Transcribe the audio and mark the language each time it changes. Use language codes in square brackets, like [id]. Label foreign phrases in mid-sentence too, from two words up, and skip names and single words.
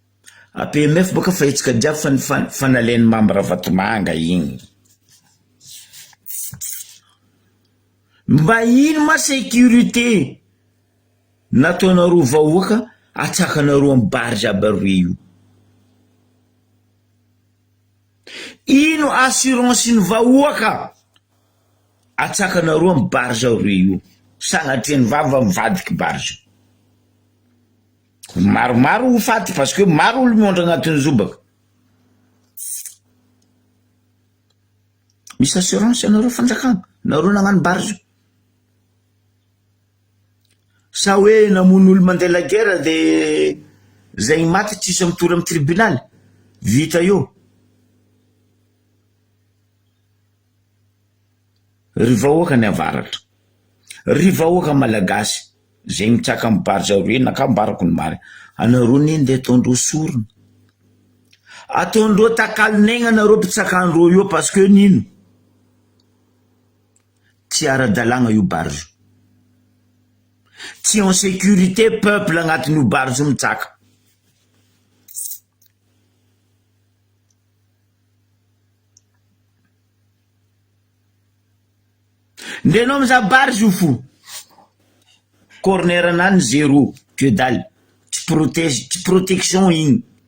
[mg] APMF boka fa hetsika jiaby fanalainy mamy Ravatomanga igny mba ino ma sécurité nataonareo vahoaka atsakanareo amy barge aby aroe io? Ino assurance ny vahoaka atsakanareo amy barge aroe io? Sagnatria ny vava mivadiky barge. Maromaro ho faty [fr] parce que [mg] maro olo miondra agnatin'ny zobaka. Misy assurance anareo fanjakagna nareo nagnano barge? Sa hoe namono olo mandeha [fr] la guerre de [mg] zay maty tsisy mitory amy tribunal vita io? Ry vahoaka ny avaratra, ry vahoaka malagasy zay mitsaka amy barge aroe nakambarako ny mary, anareo neny de ataondreo sorona, ataondreo takalon'aigna anareo mpitsakandreo io [fr] parce que [mg] nino? Tsy ara-dalagna io barge, tsy [fr] en sécurité [mg] peuple agnatin'io barge mitsaka. Ndenao mizaha barge io fo corner anany zéro, [fr] que dalle, [mg] tsy protège, tsy protection igny.